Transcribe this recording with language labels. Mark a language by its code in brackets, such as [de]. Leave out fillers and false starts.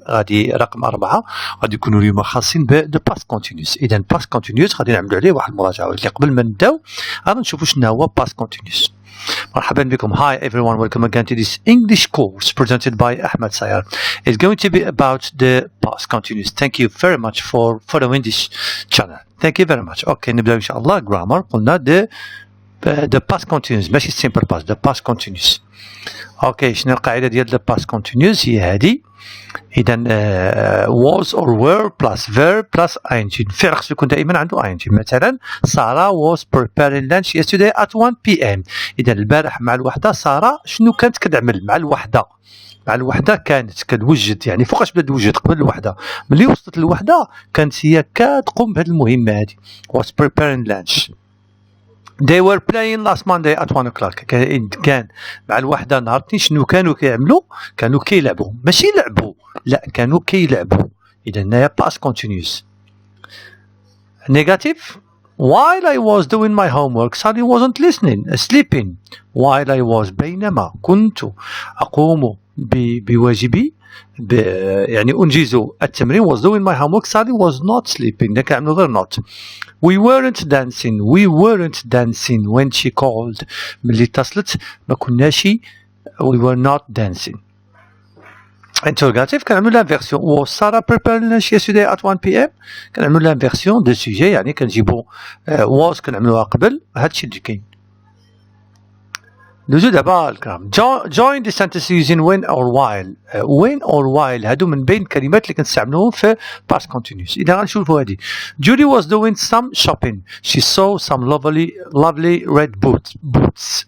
[ar] غادي رقم 4 غادي يكونوا اليوم خاصين ب [en] Past continuous. [ar] إذا [en] past continuous [ar] غادي نعملوا عليه واحد المراجعة، ولكن قبل ما نبداو غادي نشوفوا شنو هو باست كونتينيوس. مرحبا بكم. [en] Hi everyone, welcome again to this English course presented by Ahmed Sayar. It's going to be about the past continuous. Thank you very much for following this channel. Thank you very much. [ar] Okay, نبدأ إن شاء الله. [en] Grammar [ar] قلنا [en] the past continuous [ar] ماشي [en] simple past, the past continuous. [ar] Okay, شنو القاعدة ديال [en] the past continuous؟ [ar] هي هذه. إذا [en] was or were plus verb plus ing. [ar] الفعل خصو يكون دائما عنده ing. مثلا [en] Sarah was preparing lunch yesterday at 1 p.m. [ar] إذا البارح مع الوحدة سارة شنو كانت كتعمل مع الوحدة؟ مع الوحدة كانت كتوجد، يعني فوقاش بدات توجد قبل الوحدة، ملي وصلت للوحدة كانت هي كتقوم بهذه المهمة هذه. [en] was preparing lunch. They were playing last Monday at 1 o'clock. [ar] كان مع الوحدة نهار الاثنين شنو كانوا كيعملوا؟ كانوا كيلعبوا، ماشي لعبوا، لا كانوا كيلعبوا. إذا هنايا [en] past continuous. Negative. While I was doing my homework, Sally wasn't listening, sleeping. While I was [ar] بينما كنت أقوم بواجبي يعني أنجز التمرين [en] was doing my homework, Sally was not sleeping. [ar] كنعملوا غير [en] not. We weren't dancing when she called. [ar] ملي اتصلت ما كناش [en] we were not dancing. Interrogative [ar] كنعملوا [fr] l'inversion. [en] Was Sarah preparing lunch yesterday at 1 p.m. [ar] كنعملوا [fr] l'inversion de sujet، [ar] يعني كنجيبوا was كنعملوها قبل، هادشي اللي كاين. ندوزو دابا الكلام. [en] Join the sentence using when or while. when or while [ar] هادو من بين الكلمات اللي كنستعملوهم في past continuous. إذا غنشوفوا هادي. [en] Julie was doing some shopping. She saw some lovely red boots.